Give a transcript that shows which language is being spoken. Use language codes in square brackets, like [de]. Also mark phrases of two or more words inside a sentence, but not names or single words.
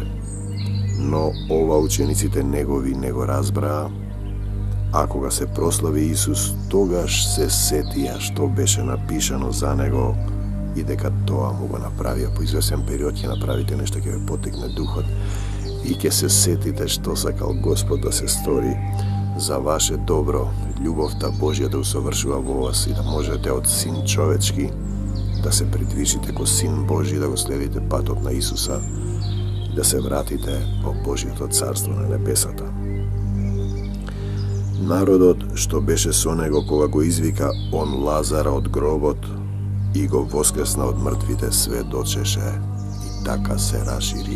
[mk] Но ова учениците негови не го разбраа, а кога се прослави Исус, тогаш се сетија што беше напишано за него и дека тоа му го направија. По извесен период ќе направите нешто, ќе ве потекне духот и ќе се сетите што сакал Господ да се стори за ваше добро, љубовта Божја да usовршува во вас и да можете од Син човечки да се придвижите ко Син Божи, да го следите патот на Исуса и да се вратите во Божиото царство на небесата. Народот што беше со него кога го извика он Лазара од гробот и го воскресна од мртвите, сведочеше и така се расшири.